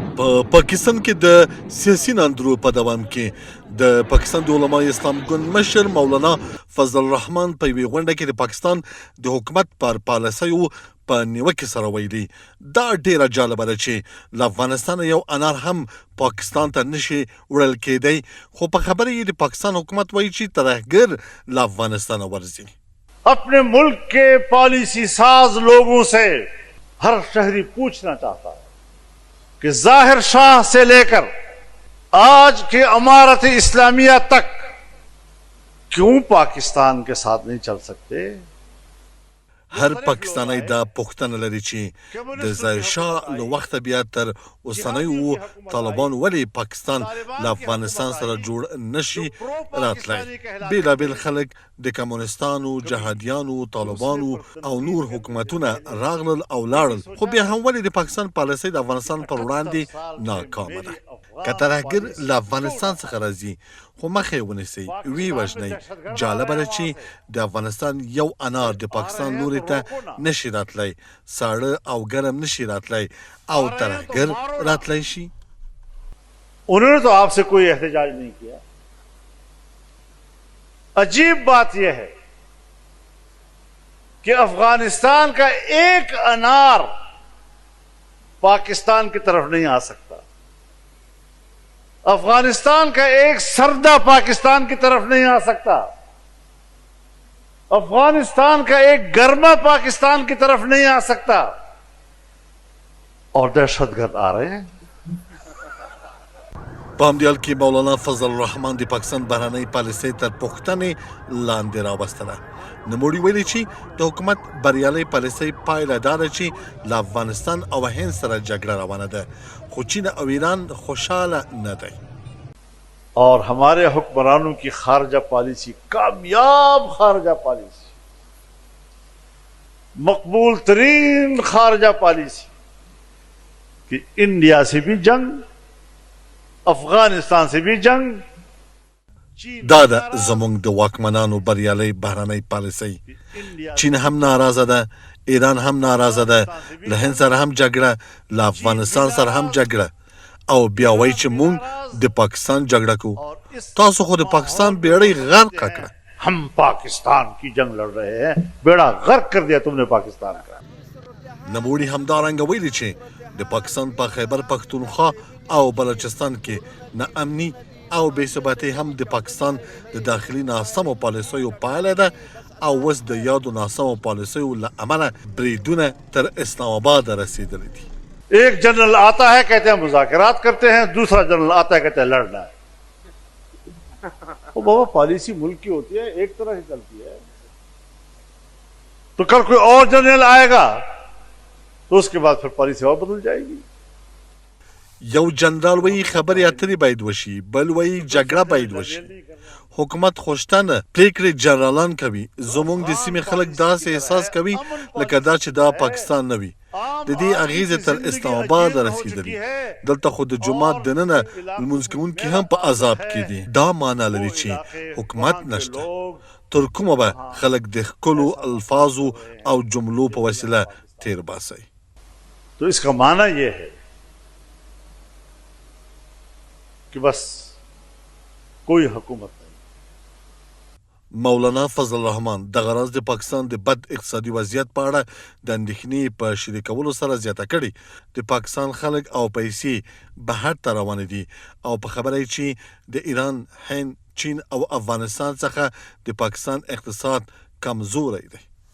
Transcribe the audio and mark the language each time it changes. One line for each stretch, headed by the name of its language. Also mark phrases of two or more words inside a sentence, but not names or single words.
Pashto: په پاکستان کې د سیاسي ناندرو په دوام کې د پاکستان د علماء اسلام ګوند مشر مولانا فضل الرحمن په یوې غونډه کې د پاکستان د حکومت پر پالیسیو په نیوکې سره ویلي دا ډیره جالبه ده چې له افغانستان یو انار هم پاکستان ته نشي وړل کېدی خو په خبره یې د پاکستان حکومت وایي چې ترهګر له افغانستان ورځي.
Urdu: اپنے ملک کے پالیسی ساز لوگوں سے ہر شہری پوچھنا چاہتا ہے کہ ظاہر شاہ سے لے کر آج کے امارت اسلامیہ تک کیوں پاکستان کے ساتھ نہیں چل سکتے.
Pashto: هر پاکستانی دا پوښتنه لري چې د ظاهر شاه له وخته بیا تر اوسنیو طالبان ولې پاکستان له افغانستان سره جوړ نشي راتلی. بیلابیل خلک د کمونستانو، جهادیانو، طالبانو او نور حکومتونه راغلل او لاړل خو بیا هم ولې د پاکستان پالیسۍ د افغانستان پر وړاندې ناکامه ده. که ترهګر له افغانستان څخه راځي خو مخه یې ونیسئ ویې وژنئ. جالبه ده چې د افغانستان یو انار د پاکستان لوري ته نشي راتلی، ساړه او ګرم نشي راتلی او ترهګر راتلی شي.
Urdu: انہوں نے تو آپ سے کوئی احتجاج نہیں کیا. عجیب بات یہ ہے کہ افغانستان کا ایک انار پاکستان کی طرف نہیں آ سکتا. افغانستان کا ایک سردا پاکستان کی طرف نہیں آ سکتا. افغانستان کا ایک گرما پاکستان کی طرف نہیں آ سکتا. اور دہشتگرد آ رہے ہیں.
Pashto: په همدې حال کې مولانا فضل الرحمن د پاکستان بهرنۍ پالیسۍ تر پوښتنې لاندې راوستله. نوموړي ویلي چې د حکومت بریالۍ پالیسۍ پایله دا ده چې له افغانستان او هند سره جګړه روانه ده خو چین او ایران خوشحاله نه دی.
Urdu: اور ہمارے حکمرانوں کی خارجہ پالیسی کامیاب خارجہ پالیسی، مقبول ترین خارجہ پالیسی کہ انڈیا سے بھی جنگ، افغانستان سے بھی جنگ.
Pashto: دا ده زموږ د واکمنانو بریالۍ بهرنۍ پالیسۍ. چین هم ناراضه ده، ایران هم ناراضه ده، له هند سره هم جګړه، له افغانستان سره هم جګړه او بیا وایي چې مونږ د پاکستان جګړه کوو. تاسو خو د پاکستان بیړۍ غرق کړه.
Urdu: ہم پاکستان کی جنگ لڑ رہے ہیں، بیڑا غرق کر دیا تم نے پاکستان کا.
Pashto: نوموړي همدارنګه ویلي چې د پاکستان په خیبر پښتونخوا او بلوچستان کې ناامني او بې ثباتي هم د پاکستان د داخلي ناسمو پالیسیو پایله ده او اوس د یادو ناسمو پالیسیو له امله بریدونه تر اسلام آباد رسیدلي دي.
Urdu: ایک جنرل آتا ہے کہتے ہیں مذاکرات کرتے ہیں، دوسرا جنرل آتا ہے کہتے ہیں لڑنا ہے. وہ بابا پالیسی ملک کی ہوتی ہے، ایک طرح سے چلتی ہے. تو کل کوئی اور جنرل آئے گا تو اس کے بعد پھر پالیسی اور بدل جائے گی.
Pashto: یو جنرال وایي خبرې اترې باید وشي، بل وایي جګړه باید وشي. حکومت خوشتنه پریکړې جنرالان کوي. زموږ د سیمې خلک داسې احساس کوي لکه دا چې دا پاکستان نه وي. د دې اغیزې تر اسلام آباد رسیدلي. دلته خو د جومات دننه لمونځ کوونکي هم په عذاب کې دي. دا معنا لري چې حکومت نشته. تر کومه به خلک د ښکلو الفاظو او جملو په وسیله تیر باسي.
Urdu: تو اس کا معنی یہ ہے کہ بس کوئی حکومت نہیں.
Pashto: مولانا فضل الرحمن دغه راز د پاکستان د بد اقتصادي وضعیت په اړه د اندېښنې په شریکولو سره زیاته کړې. د پاکستان خلک او پیسې بهر ته روانې دي او په خبره یې چې د ایران، هند، چین او افغانستان څخه د پاکستان اقتصاد کمزوری دی.